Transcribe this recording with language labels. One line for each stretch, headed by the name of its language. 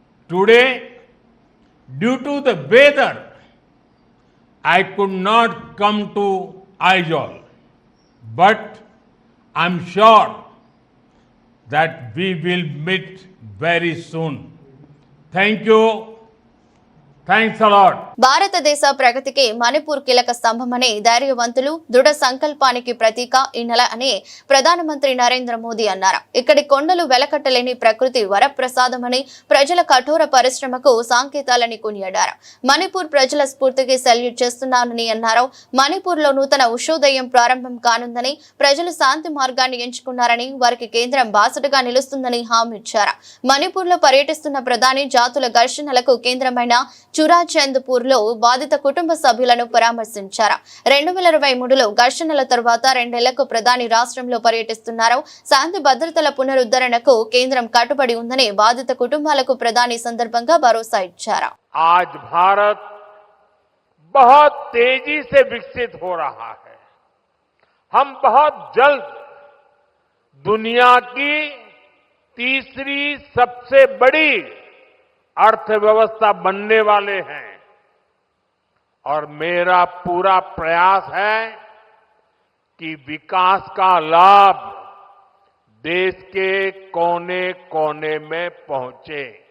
English: Today, due to the weather, I could not come to Aizawl, but I'm sure that we will meet very soon. Thank you. Thanks a lot.
Telugu: భారతదేశ ప్రగతికి మణిపూర్ కీలక స్తంభమని, ధైర్యవంతులు, దృఢ సంకల్పానికి ప్రతీక ఈ నెల అని ప్రధానమంత్రి నరేంద్ర మోదీ అన్నారు. ఇక్కడి కొండలు వెలకట్టలేని ప్రకృతి వరప్రసాదమని, ప్రజల కఠోర పరిశ్రమకు సంకేతాలని కొనియాడారు. మణిపూర్ ప్రజల స్ఫూర్తికి సెల్యూట్ చేస్తున్నానని అన్నారు. మణిపూర్ లో నూతన ఉషోదయం ప్రారంభం కానుందని, ప్రజలు శాంతి మార్గాన్ని ఎంచుకున్నారని, వారికి కేంద్రం బాసటగా నిలుస్తుందని హామీ ఇచ్చారు. మణిపూర్ లో పర్యటిస్తున్న ప్రధాని జాతుల ఘర్షణలకు కేంద్రమైన చురాచంద్పూర్ లో బాధిత కుటుంబ సభ్యులను పరామర్శించారు. 2023లో ఘర్షణల తర్వాత 2 నెలలకు ప్రధాని రాష్ట్రంలో పర్యటిస్తున్నారు. శాంతి భద్రతల పునరుద్ధరణకు కేంద్రం కట్టుబడి ఉందని బాధిత కుటుంబాలకు ప్రధాని సందర్భంగా భరోసా ఇచ్చారు.
Hindi: आज भारत बहुत तेजी से विकसित हो रहा है. हम बहुत जल्द दुनिया की तीसरी सबसे बड़ी अर्थव्यवस्था बनने वाले हैं और मेरा पूरा प्रयास है कि विकास का लाभ देश के कोने कोने में पहुंचे.